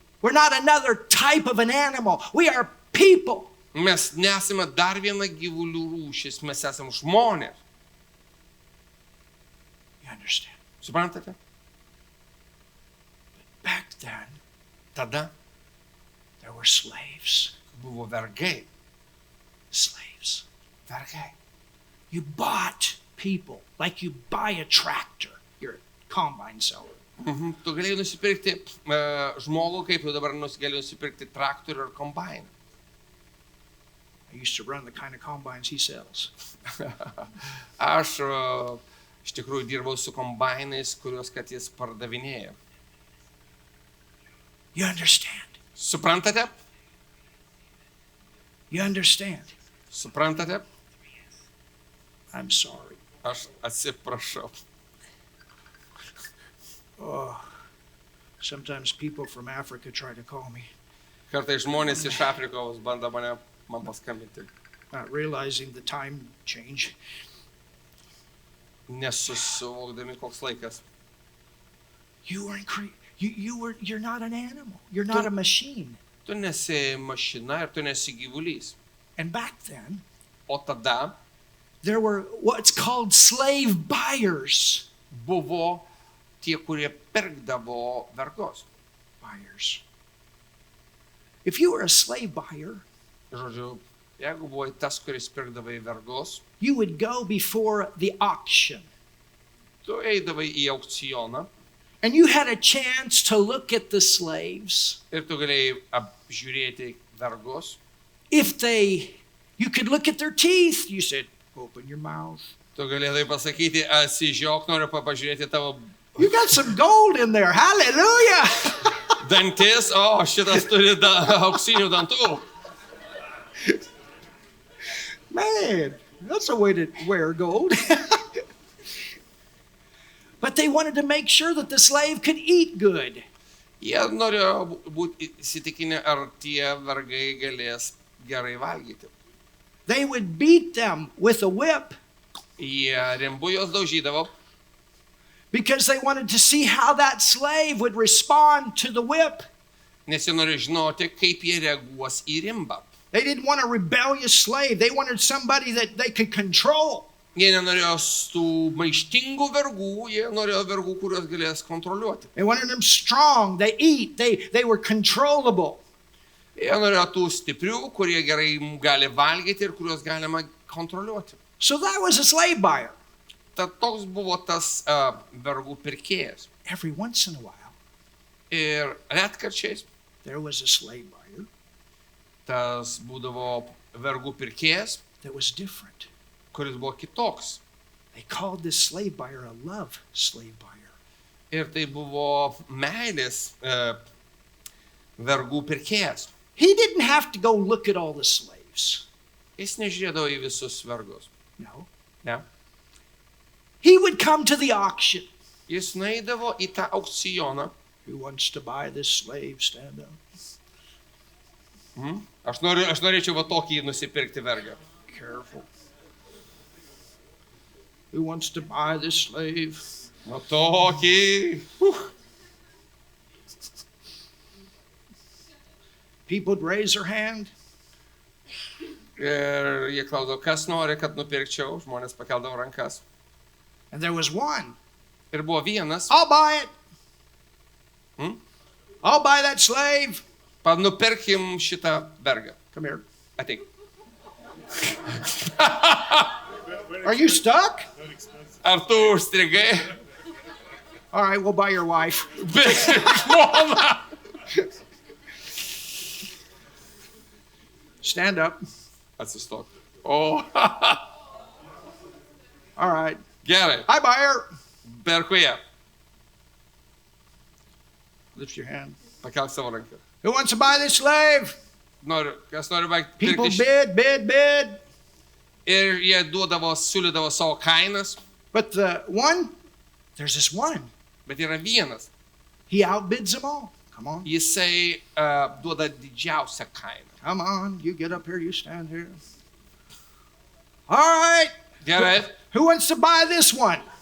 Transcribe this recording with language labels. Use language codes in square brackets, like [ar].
[en] We're not another type of an animal. We are people. [lt] Mes nesame dar viena gyvulių rūšis, mes esame žmonės. [en] You understand? [lt] Suprantate? [en] Back then, [lt] Tada [en] there were slaves. [lt] buvo vergai. [en] Slaves. [lt] Vergai. [en] You bought people like you buy a tractor. You're a combine seller. [lt] Tu galėjai nusipirkti žmogų, kaip tu dabar galėjai nusipirkti traktorių ar kombainą. [en] I used to run the kind of combines he sells. [lt] Aš iš tikrųjų dirbau su kombainais, kuriuos kad jis pardavinėjo. [en] You understand? [lt] Suprantate? [en] You understand? [lt] Suprantate? [en] I'm sorry. [lt] Aš atsiprašau. [en] Oh, sometimes people from Africa try to call me, [lt] Kartais žmonės iš Afrikos bando man paskambinti, [en] not realizing the time change. [lt] nesusivokdami koks laikas. [en] You're not an animal. You're not a machine. [lt] Tu nesi mašina ir tu nesi gyvulys. [en] And back then, [lt] O tada [en] there were what's called slave buyers. [lt] buvo tie, kurie pirkdavo vergus. [en] Buyers. If you were a slave buyer, [lt] Žodžiu, jeigu buvai tas, kuris pirkdavai vergus, [en] you would go before the auction. [lt] tu eidavai į aukcioną [en] And you had a chance to look at the slaves. [lt] ir tu galėjai apžiūrėti vergus. [en] You could look at their teeth. You said, open your mouth. [lt] Tu galėdavai pasakyti, atsižiok, noriu pažiūrėti tavo [en] You got some gold in there. Hallelujah. [lt] dantis, o šitas turi auksinių dantų. [en] Man, that's a way to wear gold. But they wanted to make sure that the slave could eat good. [lt] Jie norėjo būti įsitikinę, ar tie vergai galės gerai valgyti. [en] They would beat them with a whip [lt] Jie rimbu jos daužydavo, [en] because they wanted to see how that slave would respond to the whip. [lt] nes jie norėjo žinoti, kaip jie reaguos į rimbą. [en] They didn't want a rebellious slave. They wanted somebody that they could control. [lt] Jie nenorėjo tų maištingų vergų, jie norėjo vergų, kuriuos galės kontroliuoti. [en] They wanted them strong. They eat. They were controllable. [lt] Jie norėjo tų stiprių, kurie gerai gali valgyti ir kuriuos galima kontroliuoti. [en] So that was a slave buyer. [lt] Tad toks buvo tas vergų pirkėjas. [en] Every once in a while, [lt] Ir retkarčiais [en] there was a slave buyer [lt] tas būdavo vergų pirkėjas, [en] that was different. [lt] kuris buvo kitoks. [en] They called this slave buyer a love slave buyer. [lt] Ir tai buvo meilės vergų pirkėjas. [en] He didn't have to go look at all the slaves. [lt] Jis nežiūrėdavo į visus vergus. [en] No. [lt] Ne? [en] He would come to the auction. [lt] Jis nueidavo į tą aukcioną. [en] Who wants to buy this slave? Stand up. [lt] Aš norėčiau va tokį nusipirkti vergą. [en] Careful. Who wants to buy this slave? [lt] Va tokį. [en] People would raise their hand. [lt] Ir jie klausdavo, kas nori, kad nupirkčiau. Žmonės pakeldavo rankas. [en] And there was one. [lt] Ir buvo vienas. [en] I'll buy it. I'll buy that slave. [lt] Nupirkim šitą vergą. [en] Come here. [lt] Ateik. [en] Are you stuck? [lt] Ar tu užstrigai? [en] All right, we'll buy your wife. [lt] Žmona. [en] Stand up. [lt] Atsistok. O, [en] All right. [lt] gerai. [en] I buy her. [lt] Perku ją. [en] Lift your hand. [lt] Pakelk savo ranką. [en] Who wants to buy this slave? [lt] kas nori [en] People [lt] pirkti. [en] bid. [lt] Ir jie siūlydavo savo kainas, [en] But there's this one. [lt] bet yra vienas. [en] He outbids them all. Come on. [lt] Jisai duoda didžiausią kainą. [en] Come on. You get up here, you stand here. All right. [lt] Gerai, [en] Who wants to buy this one?